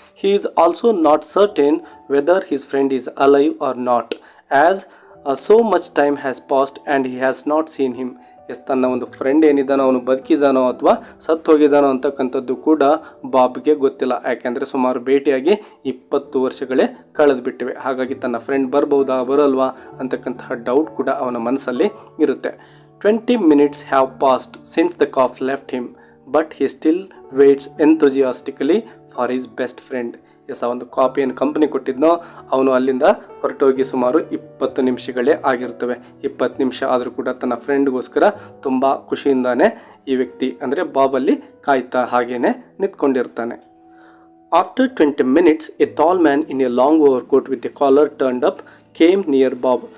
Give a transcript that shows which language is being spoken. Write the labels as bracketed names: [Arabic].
[English] He is also not certain whether his friend is alive or not as so much time has passed and he has not seen him. [Kannada] S, ತನ್ನ ಒಂದು friend ಏನಿದ್ದಾನೋ ಅವನು ಬದುಕಿದಾನೋ ಅಥವಾ ಸತ್ತು ಹೋಗಿದ್ದಾನೋ ಅಂತಕ್ಕಂಥದ್ದು ಕೂಡ ಬಾಬ್ಗೆ ಗೊತ್ತಿಲ್ಲ. ಯಾಕೆಂದರೆ ಸುಮಾರು ಭೇಟಿಯಾಗಿ 20 ವರ್ಷಗಳೇ ಕಳೆದು ಬಿಟ್ಟಿವೆ. ಹಾಗಾಗಿ ತನ್ನ ಫ್ರೆಂಡ್ ಬರ್ಬೋದಾ ಬರಲ್ವಾ ಅಂತಕ್ಕಂತಹ ಡೌಟ್ ಕೂಡ ಅವನ ಮನಸ್ಸಲ್ಲಿ ಇರುತ್ತೆ. [English] 20 minutes have passed since the cough left him, but he still waits enthusiastically for his best friend. [Kannada] S, ಆ ಒಂದು ಕಾಪಿಯನ್ನು ಕಂಪನಿ ಕೊಟ್ಟಿದ್ನೋ ಅವನು ಅಲ್ಲಿಂದ ಹೊರಟೋಗಿ ಸುಮಾರು 20 ನಿಮಿಷಗಳೇ ಆಗಿರ್ತವೆ. 20 ನಿಮಿಷ ಆದರೂ ಕೂಡ ತನ್ನ ಫ್ರೆಂಡ್ಗೋಸ್ಕರ ತುಂಬ ಖುಷಿಯಿಂದಾನೆ ಈ ವ್ಯಕ್ತಿ ಅಂದರೆ ಬಾಬಲ್ಲಿ ಕಾಯ್ತಾ ಹಾಗೇನೆ ನಿಂತ್ಕೊಂಡಿರ್ತಾನೆ. [English] After 20 minutes a tall man in a long overcoat with a collar turned up came near Bob.